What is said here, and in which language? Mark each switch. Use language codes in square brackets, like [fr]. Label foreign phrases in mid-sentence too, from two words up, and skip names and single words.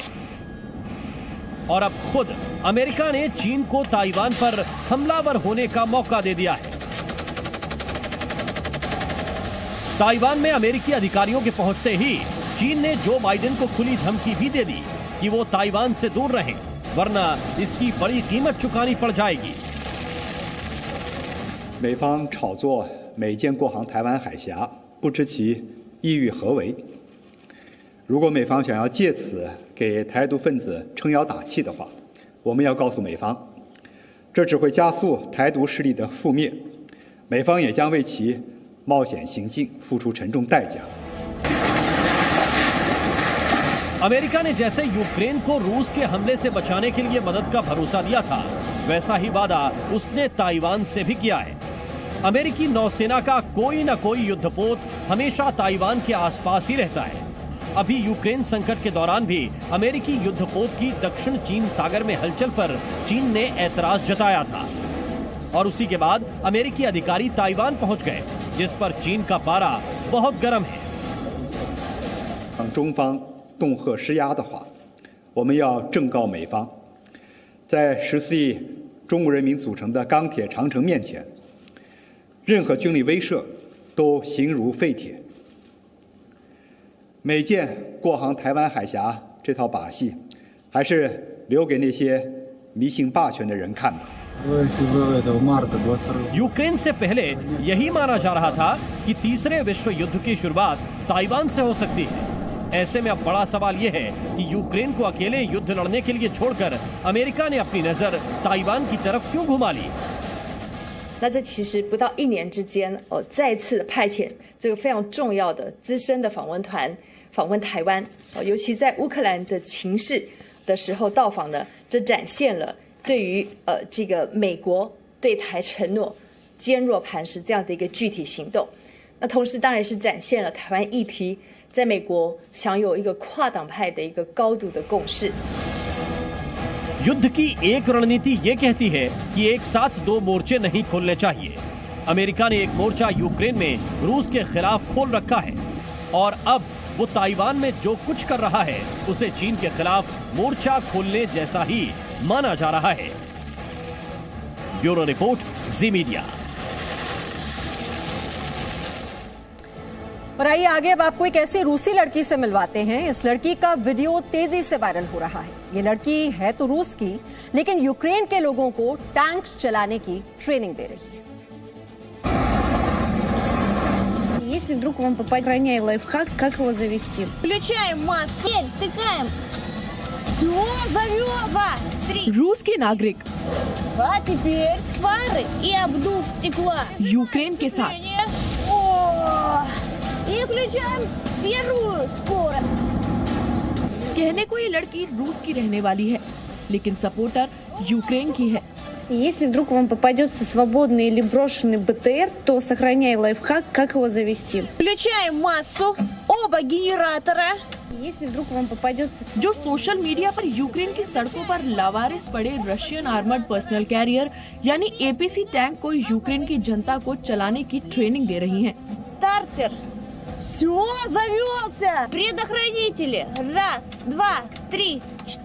[hi] और अब खुद अमेरिका ने चीन को ताइवान पर हमलावर होने का मौका दे दिया है। ताइवान में अमेरिकी अधिकारियों के पहुंचते ही चीन ने जो बाइडेन को खुली धमकी भी दे दी कि वो ताइवान से दूर रहें, वरना इसकी बड़ी कीमत चुकानी पड़ जाएगी। [zh] 美方炒作美舰过航台湾海峡，不知其意欲何为。如果美方想要借此给台独分子撑腰打气的话，我们要告诉美方，这只会加速台独势力的覆灭，美方也将为其冒险行径付出沉重代价。 [hi] अमेरिका ने जैसे यूक्रेन को रूस के हमले से बचाने के लिए मदद का भरोसा दिया था, वैसा ही वादा उसने ताइवान से भी किया है। अमेरिकी नौसेना का कोई न कोई युद्धपोत हमेशा ताइवान के आसपास ही रहता है। अभी यूक्रेन संकट के दौरान भी अमेरिकी युद्धपोत की दक्षिण चीन सागर में हलचल पर चीन ने ऐतराज जताया था और उसी के बाद अमेरिकी अधिकारी ताइवान पहुंच गए, जिस पर चीन का पारा बहुत गर्म है। [zh] 中方 恫吓施压的话，我们要正告美方，在14亿中国人民组成的钢铁长城面前，任何军力威慑都形如废铁。美舰过航台湾海峡这套把戏，还是留给那些迷信霸权的人看吧。 [hi] यूक्रेन से पहले यही माना जा रहा था कि तीसरे विश्व युद्ध की शुरुआत ताइवान से हो सकती है। ऐसे में अब बड़ा सवाल यह है कि यूक्रेन को अकेले युद्ध लड़ने के लिए छोड़कर अमेरिका ने अपनी नजर ताइवान की तरफ क्यों घुमा ली? [zh] 那这其实不到1年之间，再次派遣这个非常重要的资深的访问团访问台湾，尤其在乌克兰的情势的时候到访呢，这展现了对于这个美国对台承诺坚若磐石这样的一个具体行动。那同时当然是展现了台湾议题在美国享有一个跨党派的一个高度的共识。 [hi] युद्ध की एक रणनीति ये कहती है कि एक साथ दो मोर्चे नहीं खोलने चाहिए। अमेरिका ने एक मोर्चा यूक्रेन में रूस के खिलाफ खोल रखा है और अब वो ताइवान में जो कुछ कर रहा है उसे चीन के खिलाफ मोर्चा खोलने जैसा ही माना जा रहा है। [en] bureau report, [hi] जी मीडिया। और आइए आगे अब आपको एक ऐसी रूसी लड़की से मिलवाते हैं। इस लड़की का वीडियो तेजी से वायरल हो रहा है। ये लड़की है तो रूस की, लेकिन यूक्रेन के लोगों को टैंक चलाने की ट्रेनिंग दे रही है। [ru] Если вдруг вам попадет, охраняй лайфхак, как его завести. Включаем массу, втыкаем. Все, завел. 2, 3. [hi] रूस के नागरिक [ru] А теперь фары и обдув стекла. [hi] यूक्रेन के साथ [ru] И включаем первую скорость. [hi] कहने को ये लड़की रूस की रहने वाली है, लेकिन सपोर्टर यूक्रेन की है। [ru] Если вдруг вам попадется свободный или брошенный БТР, то сохраняй лайфхак, как его завести. Включаем массу, оба генератора. Если вдруг вам попадется... [hi] जो [en] social media [hi] पर यूक्रेन की सड़कों पर लावारिस पड़े [en] Russian armoured personnel carrier [hi] यानी [en] APC tank [hi] को यूक्रेन की जनता को चलाने की ट्रेनिंग दे रही हैं। [ru] Стартер. Все, завелся. Предохранители. 1, 2, 3, 4.